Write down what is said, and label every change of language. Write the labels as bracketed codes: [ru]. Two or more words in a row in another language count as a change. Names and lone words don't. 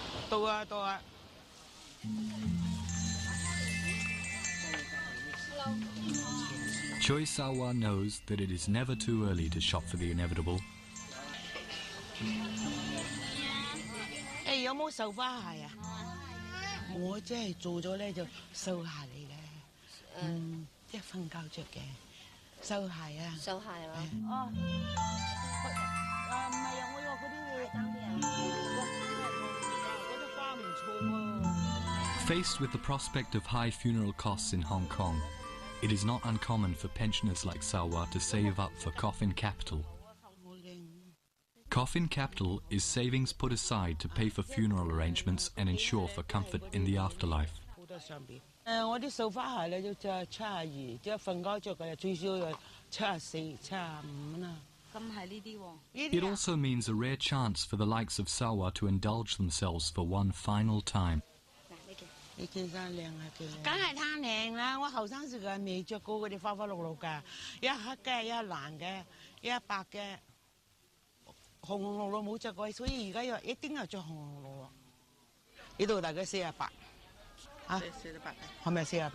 [yue] 到啊到啊。 [en] Choi Sawa knows that it is never too early to shop for the inevitable. [yue] 有冇繡花鞋啊？我即係做咗咧就繡鞋嚟嘅，即係瞓覺着嘅繡鞋啊。繡鞋啊？哦，唔係啊，我有嗰啲嗰啲花唔錯喎。 [en] Faced with the prospect of high funeral costs in Hong Kong, it is not uncommon for pensioners like Sawa to save up for coffin capital. Coffin capital is savings put aside to pay for funeral arrangements and ensure for comfort in the afterlife. [yue] 我啲繡花鞋咧就72，即係瞓覺着嘅最少有74、75啦。咁係呢啲喎。 [en] It also means a rare chance for the likes of Sawa to indulge themselves for one final time. [yue] 呢件衫靚啊嘅，梗係貪靚啦！我後生時嘅未着過嗰啲花花綠綠㗎，一黑嘅，一藍嘅，一白嘅，紅紅綠綠冇着過，所以而家一定要着紅紅綠綠。呢度大概48，嚇，48係咪48？